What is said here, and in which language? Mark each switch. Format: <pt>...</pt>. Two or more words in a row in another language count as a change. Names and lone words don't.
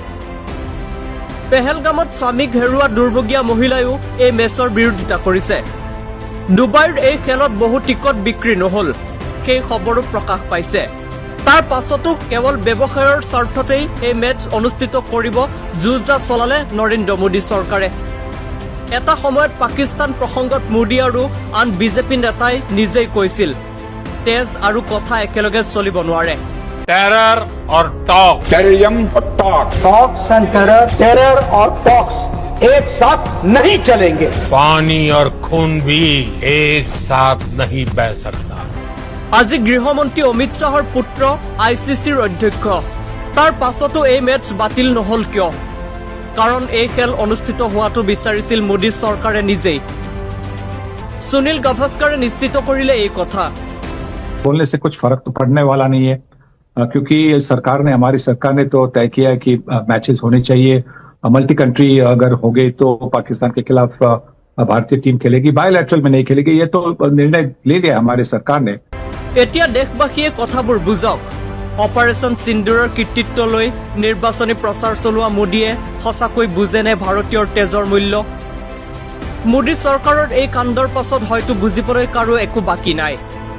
<as>পেহেলগামত স্বামীক হেৰুওৱা দুৰ্ভগীয়া মহিলায়ো এই মেচৰ বিৰোধিতা কৰিছে ডুবাইৰ এই খেলত বহু টিকট বিক্ৰী নহল সেই খবৰো প্ৰকাশ পাইছে তাৰ পাছতো কেৱল ব্যৱসায়ৰ স্বাৰ্থতেই এই মেচ অনুষ্ঠিত কৰিব যুঁজা চলালে নৰেন্দ্ৰ মোদী চৰকাৰে এটা সময়ত পাকিস্তান প্ৰসংগত মোদী আৰু আন বিজেপি নেতাই নিজেই কৈছিল তেজ আৰু কথা একেলগে চলিব নোৱাৰে</as> <hi>टेरर और टॉक टेररिज्म और टॉक्स एंड टेरर और टॉक्स एक साथ नहीं चलेंगे पानी और खून भी एक साथ नहीं बह सकता</hi> <as>আজি গৃহমন্ত্ৰী অমিত শাহৰ পুত্ৰ ICCৰ অধ্যক্ষ তাৰ পাছতো এই মেচ বাতিল নহল কিয় কাৰণ এই খেল অনুষ্ঠিত হোৱাটো বিচাৰিছিল মোদী চৰকাৰে নিজেই সুনীল গাভাস্কাৰে নিশ্চিত কৰিলে এই কথা</as> <hi>बोलने से कुछ फर्क तो पड़ने वाला नहीं है क्योंकि हमारी सरकार ने तो तय किया है कि मैचेस होने चाहिए</hi> <en>multi country</en> <hi>अगर हो गए तो पाकिस्तान के खिलाफ भारतीय टीम खेलेगी बायलैटरल में नहीं खेलेगी ये तो निर्णय ले लिया हमारी सरकार ने</hi> <as>এতিয়া দেশবাসীয়ে কথাবোৰ বুজক অপাৰেশ্যন সিন্দুৰৰ কৃতিত্ব লৈ নিৰ্বাচনী প্ৰচাৰ চলোৱা মোদীয়ে সঁচাকৈ বুজেনে ভাৰতীয়ৰ তেজৰ মূল্য মোদী চৰকাৰৰ এই কাণ্ডৰ পাছত হয়তো বুজিবলৈ কাৰো একো বাকী নাই</as>